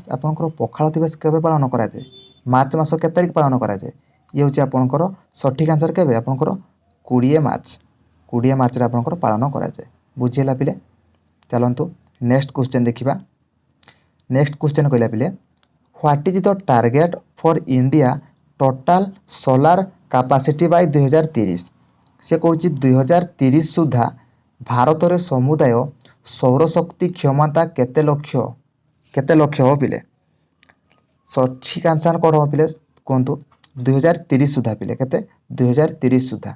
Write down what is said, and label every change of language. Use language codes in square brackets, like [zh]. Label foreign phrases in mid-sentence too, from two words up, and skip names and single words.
[or] ଆପଣଙ୍କର ପଖାଳ ଦିବସ କେବେ ପାଳନ କରାଯାଏ? ମାର୍ଚ୍ଚ ମାସ କେତେ ତାରିଖ ପାଳନ କରାଯାଏ? ଇଏ ହେଉଛି ଆପଣଙ୍କର ସଠିକ୍ ଆନ୍ସର୍ କେବେ? ଆପଣଙ୍କର 20 ମାର୍ଚ୍ଚ। 20 ମାର୍ଚ୍ଚରେ ଆପଣଙ୍କର ପାଳନ କରାଯାଏ। ବୁଝିହେଲା ପିଲେ? [en] ଚାଲନ୍ତୁ next question ଦେଖିବା। next question [or] କହିଲା ପିଲେ [en] What is the target for India total solar capacity by 2030? [or] ସେ କହୁଛି 2030 ସୁଦ୍ଧା ଭାରତରେ ସମୁଦାୟ ସୌରଶକ୍ତି କ୍ଷମତା କେତେ ଲକ୍ଷ ହେବ ପିଲେ? ସଠିକ୍ ଆନ୍ସର୍ କ'ଣ ହେବ ପିଲେ କୁହନ୍ତୁ? 2030 ସୁଦ୍ଧା ପିଲେ କେତେ? 2030 ସୁଦ୍ଧା।